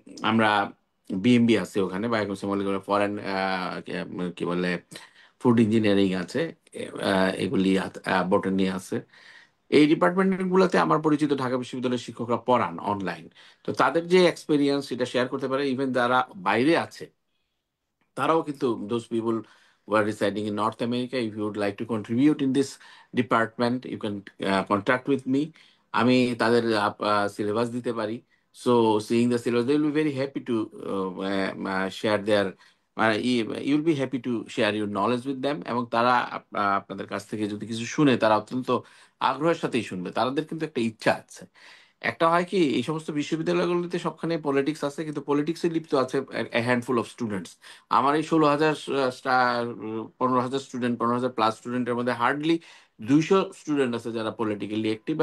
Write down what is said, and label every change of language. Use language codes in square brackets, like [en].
[bn] আমরা বিএমবি আছে ওখানে, বায়োকেমিস্ট্রি, মলিকুলার ফরেন কি বলে ফুড ইঞ্জিনিয়ারিং আছে, এগুলি বটানি আছে। এই ডিপার্টমেন্ট গুলোতে আমার পরিচিত ঢাকা বিশ্ববিদ্যালয়ের শিক্ষকরা পড়ান অনলাইন। তো তাদের যে এক্সপিরিয়েন্স সেটা শেয়ার করতে পারে। [en] even [bn] যারা বাইরে আছে তারাও কিন্তু, [en] those people who are residing in North America, if you would like to contribute in this department, you can contact with me. [bn] আমি তাদের সিলেবাস দিতে পারি। [en] So seeing the syllabus, they will be very happy to share their you will be happy to share your knowledge with them। [bn] এবং তারা আপনাদের কাছ থেকে যদি কিছু শুনে, তারা অত্যন্ত আগ্রহের সাথেই শুনবে। তাদের কিন্তু একটা ইচ্ছা আছে। একটা হয় কি, এই সমস্ত বিশ্ববিদ্যালয়গুলোতে সবখানে পলিটিক্স আছে, কিন্তু পলিটিক্সে লিপ্ত আছে [en] Handful of students. [bn] আমার এই 16,000 15,000 স্টুডেন্ট, 15,000 প্লাস স্টুডেন্টের মধ্যে হার্ডলি 200 স্টুডেন্ট আছে যারা পলিটিক্যালি অ্যাক্টিভ।